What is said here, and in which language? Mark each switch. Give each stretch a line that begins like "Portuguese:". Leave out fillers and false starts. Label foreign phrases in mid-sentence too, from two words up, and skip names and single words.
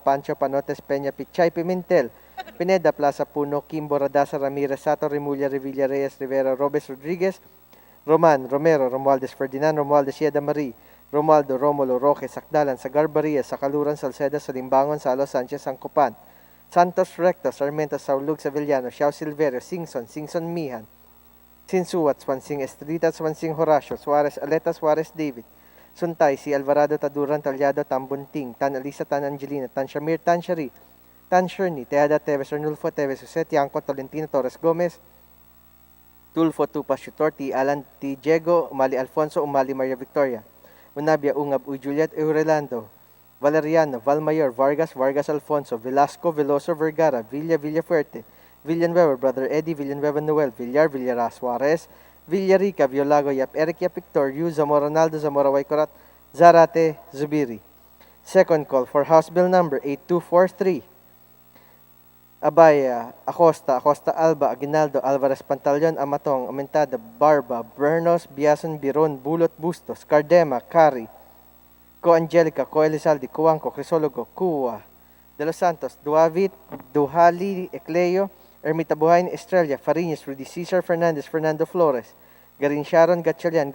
English: Pancho, Panotes, Peña, Pichay, Pimentel, Pineda, Plaza Puno, Kimbo, Radasa, Ramirez, Sato, Remulla, Revilla, Reyes, Rivera, Robes, Rodriguez, Roman, Romero, Romualdez Ferdinand, Romualdez Yeda Marie, Romualdo, Romulo, Roque, Sakdalan, Sagarbaria, Sakaluran, Salceda, Salimbangon, Salo, Sanchez, Sangcopan, Santos Recto, Sarmiento, Saulug, Sevillano, Xiao Silverio, Singson, Singson Mihan, Sinsuat, Swansing Estrita, Swansing Horacio, Suarez Aleta, Suarez David, Suntay, si Alvarado, Taduran, Talyado, Tambunting, Tan Alisa, Tan Angelina, Tan Shamir, Tan Shari, Tan Sherni, Teada, Teves, Arnulfo, Teves, Jose, Tiangco, Tolentino, Torres Gomez, Tulfo, Tupas, Chutor, T. Alan, T. Diego, Umali Alfonso, Umali Maria Victoria, Unabia, Ungab, Uy Juliet, Eurelando, Valeriano, Valmayor, Vargas, Vargas Alfonso, Velasco, Veloso, Vergara, Villa, Villafuerte, Villanueva, Brother Eddie, Villanueva Noel, Villar, Villara, Suarez, Villarica, Violago, Yap, Eric, Yap, Victor, Yu, Zamora Ronaldo, Zamora Waycorat, Zarate, Zubiri. Second call for House Bill number 8243. Abaya, Acosta, Acosta Alba, Aguinaldo, Alvarez Pantaleon, Amatong, Amentada, Barba, Bernos, Biason, Biron, Bulot, Bustos, Cardema, Cari, Co Angelica, Co Elizalde, Cuanco, Crisologo, Cuwa, De Los Santos, Duavit, Duhali, Ecleo, Ermita Buhain, Estrella, Fariñas, Rudy Cesar, Fernandez, Fernando Flores, Garin Sharon, Gatchalian,